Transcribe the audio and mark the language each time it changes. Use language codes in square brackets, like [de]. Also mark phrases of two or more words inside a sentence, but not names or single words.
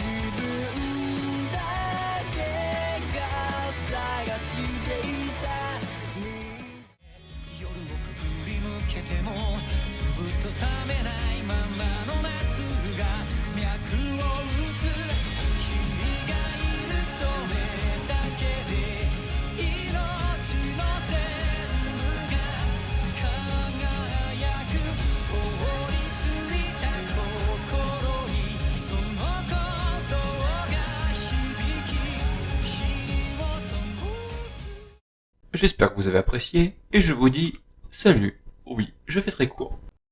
[ja] 分だけが探していた夜をくぐり抜けてもずっと冷めないままの夏が脈を打つ君がいるそれだけで命の全部が輝く凍りついた心にその鼓動が響き火を灯す [fr] J'espère que vous avez apprécié, et je vous dis salut. Oui, je fais très court.